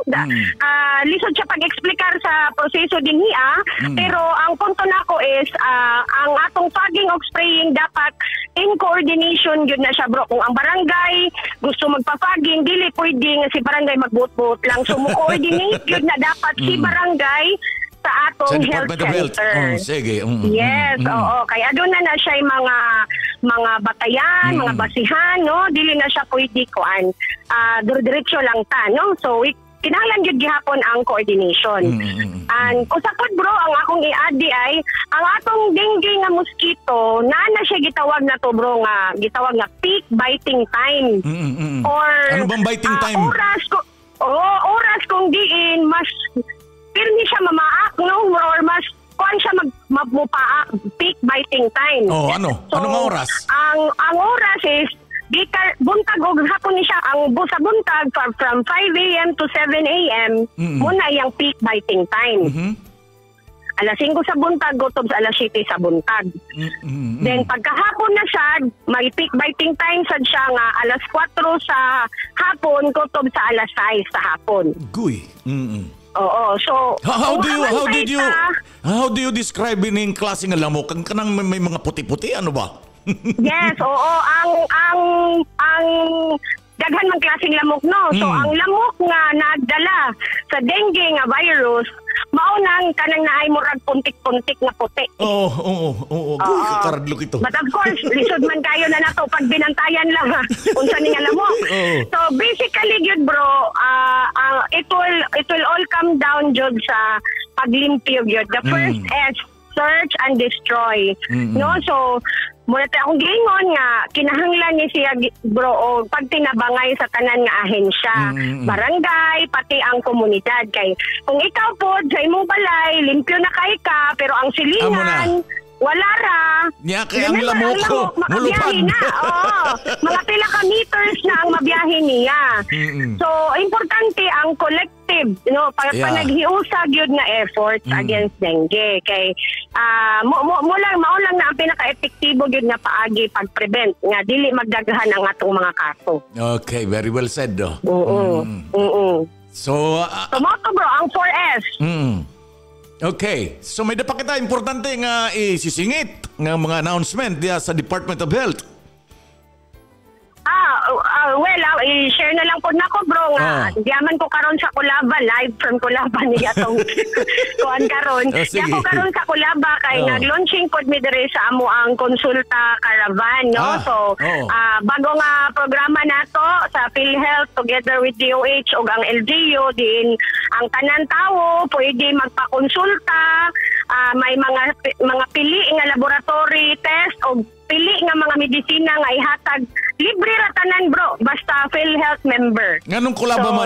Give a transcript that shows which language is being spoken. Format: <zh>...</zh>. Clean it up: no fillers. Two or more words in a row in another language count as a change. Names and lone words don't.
<ceb>Lisod siya pag-explikar sa proseso din niya, pero ang punto nako is ang atong fogging o spraying dapat</ceb> <en>in coordination</en> <ceb>yun na siya, bro. Kung ang barangay gusto magpa-fogging, dili pwede nga si barangay magbuot-buot lang. So mo-coordinate yun na dapat si barangay sa atong health center. Sige.</ceb> <en>Yes,</en> <ceb>oo.</ceb> <tl>Kaya doon na siya yung mga batayan, mga basihan, no?</tl> <ceb>Dili na siya pwede kuan. Diretso lang ta, no? So, kinahanglan gyud gihapon ang coordination. And usapod bro, ang akong i-add ay ang atong dengue nga mosquito, na siya gitawag na to bro nga gitawag nga</ceb> <en>peak biting time.</en> <tl>Or ano bang</tl> <en>biting time?</en> <ceb>Oras kung diin mas pirmi siya mamaak, no? Or mas kuan siya magmupaak,</ceb> <en>peak biting time.</en> <tl>Ano? So, anong oras?</tl> <ceb>Ang oras is buntag og hapon ni siya ang sa buntag</ceb> <en>from 5 a.m. to 7 a.m.</en> <tl>Muna yung</tl> <en>peak biting time.</en> <ceb>Alas 5 sa buntag gutob sa alas 7 sa buntag. Then pagkahapon na siya, may</ceb> <en>peak biting time</en> <ceb>sad siya nga alas 4 sa hapon gutob sa alas 6 sa hapon. Guy. Oo, so</ceb> <en>how do you describe</en> <ceb>ining klase nga lamok? Kanang may mga puti-puti ano ba? Yes, oo, ang daghan man klaseng lamok, no. So ang lamok nga nagdala sa dengue nga virus mao nang kanang naay murag puntik-puntik nga puti. Oo. Kakaradlok ito.</ceb> <en>But of course,</en> <ceb>lisod man kayo na nato pag binantayan lang unsa ni nga lamok. So basically gyud bro,</ceb> <en>it will all come down</en> <ceb>jud sa paglimpyo gyud.</ceb> <en>The first is search and destroy.</en> <ceb>No, so</ceb> <tl>muna tayo</tl> <ceb>akong giingon nga kinahanglan ni siya bro o pagtinabangay sa tanan nga ahensya, barangay, pati ang komunidad. Kay kung ikaw po sa imong balay limpyo na kay ka pero ang silingan wala ra. Niya kaya ang lamok ko. Mabiyahe na. Mga pila ka meters na ang mabiyahe niya. So, importante ang collective, panaghiusag yun na efforts</ceb> <en>against dengue.</en> <ceb>Kay, maulang na ang pinaka-epektibo yun na paagi pag-prevent. Nga, dili magdaghan ang atong mga kaso.</ceb> <en>Okay, very well said. So,</en> <ceb>moto bro, ang 4S.</ceb> <en>Okay.</en> <ceb>So may dapat kita importante nga isisingit nga mga announcement diya sa Department of Health. I-share na lang po na ko bro nga. Diyaman ko karon sa Kulaba,</ceb> <en>live from</en> <ceb>Kulaba niya tong kuan karon. Diya ko karon sa Kulaba kay nag-launching pod mi dire sa amo ang konsulta caravan, no? Bago nga programa nato sa PhilHealth</ceb> <en>together with</en> <ceb>DOH ug ang LGU din ang tanan tawo pwede magpakonsulta, may mga pili nga</ceb> <en>laboratory test</en> <ceb>o pili nga mga medisina nga ihatag libre ra tanan bro basta PhilHealth member. Nganong Kulaba man?</ceb>